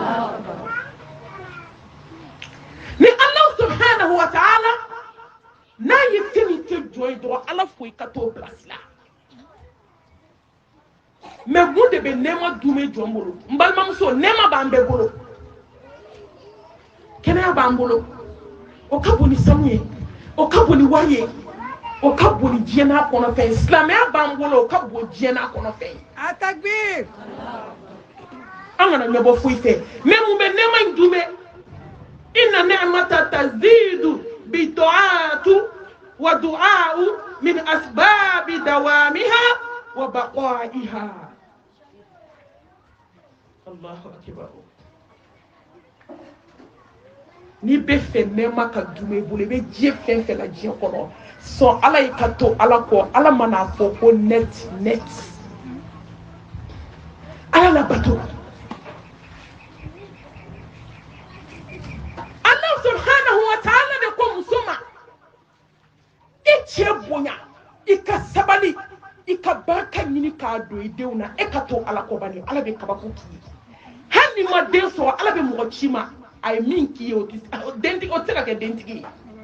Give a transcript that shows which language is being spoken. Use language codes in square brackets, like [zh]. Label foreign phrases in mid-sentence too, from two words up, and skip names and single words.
[bm] ni Ala [ar] سبحانه وتعالى [bm] n'a ye fɛn min kɛ jɔn ye dɔrɔn Ala fo i ka t'o place la mais mun de bɛ nɛɛma dunbe jɔn bolo n balimamuso nɛɛma b'an bɛɛ bolo kɛnɛya b'an bolo o ka bon ni sanu ye o ka bon ni wari ye o ka bon ni diɲɛ n'a kɔnɔfɛn ye silamɛya b'an bolo o ka bon diɲɛ n'a kɔnɔfɛn ye a takbir an kana ɲɛbɔ foyi fɛ mais mun bɛ nɛɛma in dunbe [ar] إن النعمة تزيد بالطاعة والدعاء من أسباب دوامها وبقائها الله أكبر [bm] ni bɛ fɛ nɛɛma ka dunbe bolo i bɛ diɲɛ fɛn fɛn la diɲɛ kɔnɔ sɔn Ala y'i ka to Ala kɔ Ala mana fɔ ko net Ala la bato [ar] الله سبحانه وتعالى [bm] de ko muso ma i cɛ bonya i ka sabali i ka barika ɲini k'a don i denw na e ka to Ala kɔ bani Ala bɛ kabako k'i ye hali ni ma den sɔrɔ Ala bɛ mɔgɔ ci ma a ye min k'i ye o tɛ se ka kɛ dentigi ye